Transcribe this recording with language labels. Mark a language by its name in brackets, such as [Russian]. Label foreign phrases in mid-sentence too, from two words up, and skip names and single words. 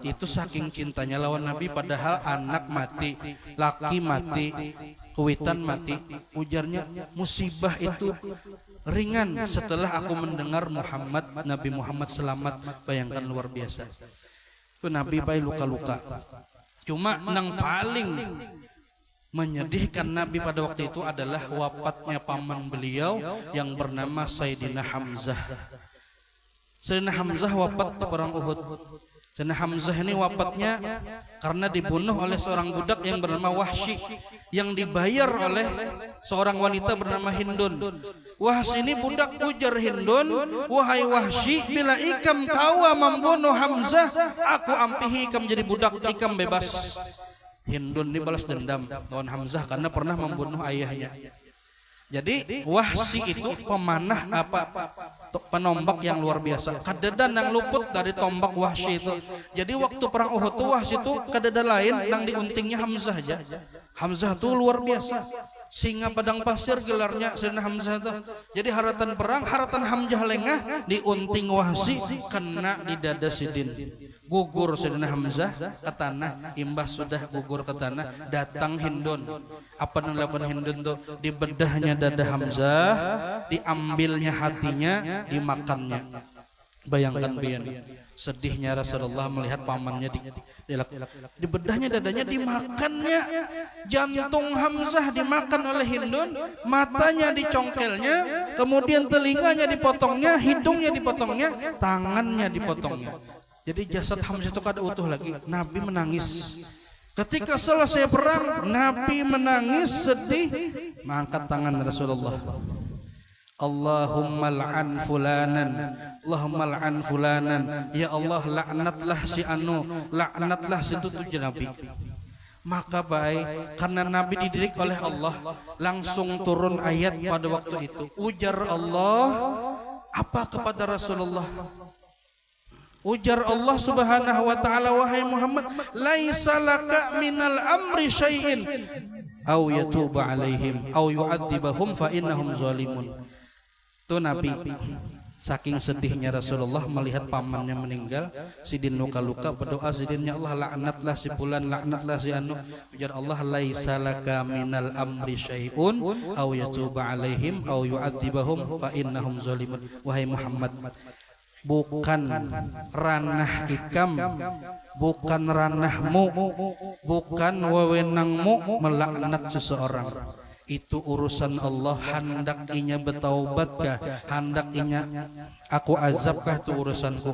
[Banjar] Itu saking cintanya lawan Nabi, padahal anak mati, laki mati, kuitan mati. Ujarnya, musibah itu ringan setelah aku mendengar Nabi Muhammad selamat. Bayangkan, luar biasa. Itu Nabi pai luka-luka. Cuma nang paling menyedihkan Nabi pada waktu itu adalah wafatnya paman beliau yang bernama Sayyidina Hamzah. [Indonesian] Sayyidina Hamzah wafat di perang Uhud. Sayyidina Hamzah ini wafatnya karena dibunuh oleh seorang budak yang bernama Wahsy, yang dibayar oleh seorang wanita bernama Hindun. Wahsy ini budak, [Banjar] ujar Hindun, wahai Wahsy, bila ikam kawa membunuh Hamzah, aku ampihi ikam jadi budak, ikam bebas. Hindun ini balas dendam lawan Hamzah karena pernah membunuh ayahnya. [Indonesian] Jadi Wahsy itu pemanah penombak yang luar biasa. [Banjar] Kadada nang luput dari tombak Wahsy itu. Jadi waktu perang Uhud tuh Wahsy itu kadada lain nang diuntingnya Hamzah aja. Hamzah tuh luar biasa. Singa padang pasir gelarnya Sayyidina Hamzah itu. Jadi haratan perang, haratan Hamzah lengah, diunting Wahsy, kena di dada Sidin. Gugur Sayyidina Hamzah ke tanah, imbas sudah gugur ke tanah, datang Hindun. [Indonesian] Apa yang dilakukan Hindun tuh? Dibedahnya dada Hamzah, diambilnya hatinya, dimakannya. [Banjar] Bayangkan bian, sedihnya Rasulullah melihat pamannya dibedahnya dadanya, dimakannya. [Indonesian] Jantung Hamzah dimakan oleh Hindun, matanya dicongkelnya, kemudian telinganya dipotongnya, hidungnya dipotongnya, tangannya dipotongnya. [Banjar] Jadi jasad Hamzah itu kada utuh lagi. [Indonesian] Nabi menangis. Ketika selesai perang, Nabi menangis sedih, mengangkat tangan Rasulullah. [Arabic] اللهم العن فلانا، اللهم العن فلانا. [Indonesian] Ya Allah, laknatlah si anu, laknatlah si tujuh Nabi. Maka baik, karena Nabi dididik oleh Allah, langsung turun ayat pada waktu itu. [Banjar] Ujar Allah apa kepada Rasulullah? [Arabic] Ujar Allah Subhanahu wa taala, wahai Muhammad, ليس لك من الأمر شيء أو يتوب عليهم أو يعذبهم فإنهم ظالمون. [Banjar] Tuh Nabi saking sedihnya Rasulullah melihat pamannya meninggal, Sidin luka-luka, berdoa Sidinnya, Allah laknatlah si fulan, laknatlah si anu. [Arabic] Ujar Allah, ليس لك من الأمر شيء أو يتوب عليهم أو يعذبهم فإنهم ظالمون. [Banjar] Wahai Muhammad, bukan ranah ikam, bukan ranahmu, bukan wewenangmu melaknat seseorang. [Indonesian] itu urusan Allah. [Banjar] Hendak inya betaubatkah, hendak inya aku azabkah, itu urusanku.